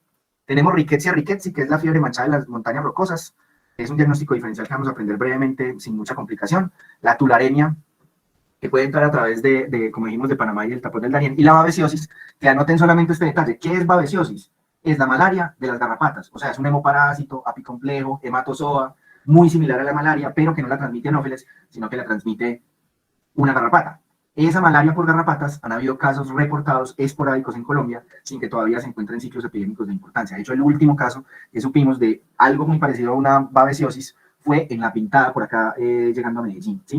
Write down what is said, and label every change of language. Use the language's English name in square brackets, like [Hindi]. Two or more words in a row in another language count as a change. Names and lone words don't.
[Spanish] Tenemos Rickettsia rickettsii, que es la fiebre manchada de las montañas rocosas. Es un diagnóstico diferencial que vamos a aprender brevemente, sin mucha complicación. La tularemia, que puede entrar a través como dijimos, de Panamá y el tapón del Darién. Y la babesiosis, que anoten solamente este detalle. ¿Qué es babesiosis? Es la malaria de las garrapatas. O sea, es un hemoparásito, apicomplejo, hematozoa, muy similar a la malaria, pero que no la transmite Anófeles, sino que la transmite una garrapata. Esa malaria por garrapatas, han habido casos reportados esporádicos en Colombia, sin que todavía se encuentren ciclos epidémicos de importancia. De hecho, el último caso que supimos de algo muy parecido a una babesiosis fue en La Pintada, por acá, llegando a Medellín, ¿sí?